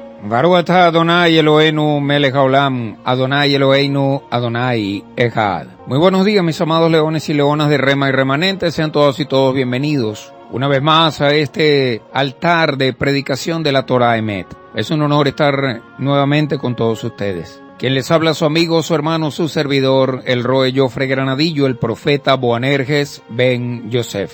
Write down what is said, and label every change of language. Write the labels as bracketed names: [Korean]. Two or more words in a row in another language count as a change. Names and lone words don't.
[Hebrew] ברוך אתה אדוני אלוהינו מלך העולם, אדוני אלוהינו, אדוני אחד. [Spanish] Muy buenos días, mis amados leones y leonas de Rema y Remanente, sean todos y todos bienvenidos una vez más a este altar de predicación de la [Hebrew] תורה אמת. [Spanish] Es un honor estar nuevamente con todos ustedes. Quien les habla, su amigo, su hermano, su servidor, el Roe Jofre Granadillo, el profeta Boanerges Ben Yosef.